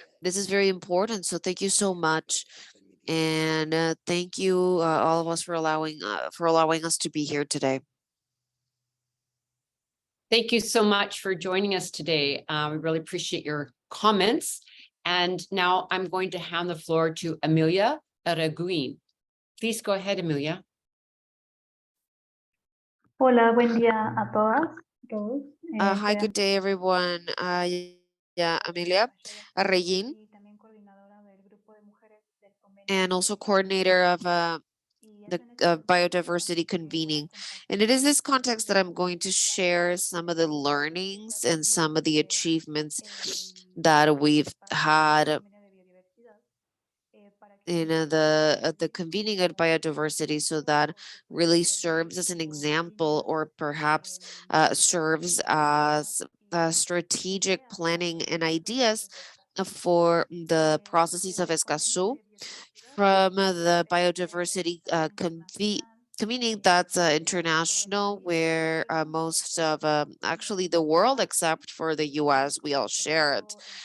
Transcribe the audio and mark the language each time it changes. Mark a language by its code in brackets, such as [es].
[en] This is very important. So thank you so much, and thank you all of us for allowing us to be here today. Thank you so much for joining us today. We really appreciate your comments. And now I'm going to hand the floor to Amelia Araguin. Please go ahead, Amelia. [es] Hola, buen día a todas, todos. [en] Hi, good day, everyone. Yeah, Amelia Arreguin, [es] Y también coordinadora del grupo de mujeres del convenio. [en] and also coordinator of the biodiversity convening. And it is this context that I'm going to share some of the learnings and some of the achievements that we've had in the convening of biodiversity, so that really serves as an example, or perhaps serves as strategic planning and ideas for the processes of Escazú from the biodiversity convening that's international, where most of actually the world, except for the US, we all share it.